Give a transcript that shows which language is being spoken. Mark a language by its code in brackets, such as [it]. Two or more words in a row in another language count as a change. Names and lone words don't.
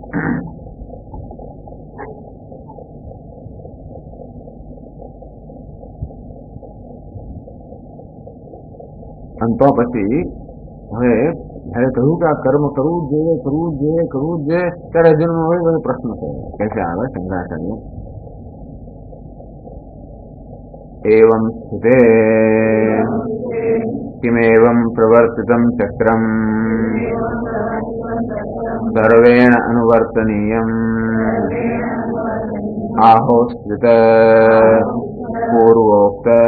[gu] અને તો પછી હવે જયારે કહ્યું કે આ કર્મ કરવું જ જોઈએ ત્યારે અર્જુનનો હવે પ્રશ્ન થયો કે છે આવે શંકરાચાર્ય [sa] एवं स्थिते किमेवं प्रवर्तितं चक्रम् सर्वेण अनुवर्तनीयम् आहोस्थित पूर्वोक्त